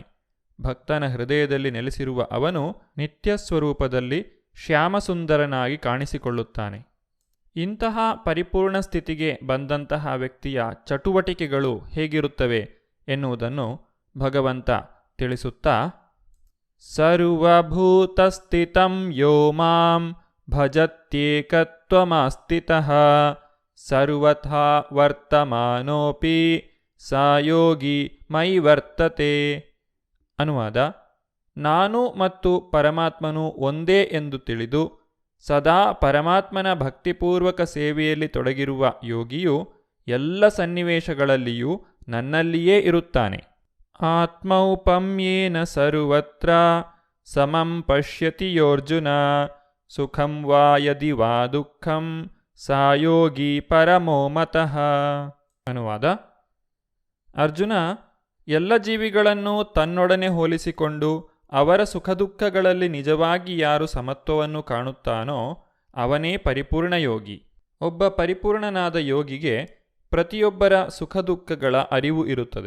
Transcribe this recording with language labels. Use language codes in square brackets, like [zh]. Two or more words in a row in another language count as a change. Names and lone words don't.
[kn] ಭಕ್ತನ ಹೃದಯದಲ್ಲಿ ನೆಲೆಸಿರುವ ಅವನು ನಿತ್ಯ ಸ್ವರೂಪದಲ್ಲಿ ಶ್ಯಾಮಸುಂದರನಾಗಿ ಕಾಣಿಸಿಕೊಳ್ಳುತ್ತಾನೆ. ಇಂತಹ ಪರಿಪೂರ್ಣ ಸ್ಥಿತಿಗೆ ಬಂದಂತಹ ವ್ಯಕ್ತಿಯ ಚಟುವಟಿಕೆಗಳು ಹೇಗಿರುತ್ತವೆ ಎನ್ನುವುದನ್ನು ಭಗವಂತ ತಿಳಿಸುತ್ತಾ, [sa] ಸರ್ವಭೂತಸ್ಥಿತಂ ಯೋ ಮಾಂ ಭಜತ್ಯೇಕತ್ವಮಾಸ್ಥಿತಃ ಸರ್ವಥಾ ವರ್ತಮಾನೋಪಿ ಸ ಯೋಗಿ ಮಯಿ ವರ್ತತೆ. [kn] ಅನುವಾದ: ನಾನು ಮತ್ತು ಪರಮಾತ್ಮನು ಒಂದೇ ಎಂದು ತಿಳಿದು ಸದಾ ಪರಮಾತ್ಮನ ಭಕ್ತಿಪೂರ್ವಕ ಸೇವೆಯಲ್ಲಿ ತೊಡಗಿರುವ ಯೋಗಿಯು ಎಲ್ಲ ಸನ್ನಿವೇಶಗಳಲ್ಲಿಯೂ ನನ್ನಲ್ಲಿಯೇ ಇರುತ್ತಾನೆ. [sa] ಆತ್ಮೌಪಮ್ಯೇನ ಸರ್ವತ್ರ ಸಮಂ ಪಶ್ಯತಿ ಯೋರ್ಜುನ ಸುಖಂ ವಾ ಯದಿ ವಾ ದುಃಖಂ ಸಾ ಯೋಗಿ ಪರಮೋ ಮತಃ. [kn] ಅನುವಾದ: ಅರ್ಜುನ ಎಲ್ಲ ಜೀವಿಗಳನ್ನು ತನ್ನೊಡನೆ ಹೋಲಿಸಿಕೊಂಡು ಅವರ ಸುಖ ದುಃಖಗಳಲ್ಲಿ ನಿಜವಾಗಿ ಯಾರು ಸಮತ್ವವನ್ನು ಕಾಣುತ್ತಾನೋ ಅವನೇ ಪರಿಪೂರ್ಣ ಯೋಗಿ. ಒಬ್ಬ ಪರಿಪೂರ್ಣನಾದ ಯೋಗಿಗೆ ಪ್ರತಿಯೊಬ್ಬರ ಸುಖ ದುಃಖಗಳ ಅರಿವು ಇರುತ್ತದೆ.